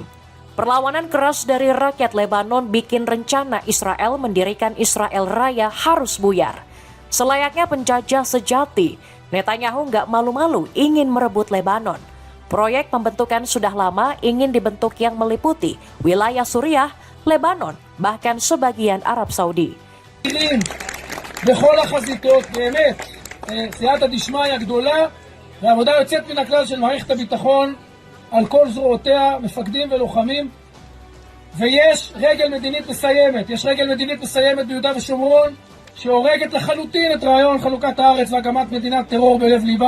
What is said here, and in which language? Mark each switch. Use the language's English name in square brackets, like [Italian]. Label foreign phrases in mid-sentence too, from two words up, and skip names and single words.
[Indonesian] Perlawanan keras dari rakyat Lebanon bikin rencana Israel mendirikan Israel Raya harus buyar. Selayaknya penjajah sejati, Netanyahu nggak malu-malu ingin merebut Lebanon. Proyek pembentukan sudah lama ingin dibentuk yang meliputi wilayah Suriah, Lebanon, bahkan sebagian Arab Saudi. [Hebrew] בכל החזיתות, באמת, [Aramaic] סייעתא דשמיא [Hebrew] גדולה ועבודה יוצאת מן הכלל של מערכת הביטחון על כל זרועותיה, מפקדים ולוחמים, ויש רגל מדינית מסיימת, יש רגל מדינית מסיימת ביהודה ושומרון שהורגת לחלוטין את רעיון חלוקת הארץ והקמת מדינת טרור בלב ליבה.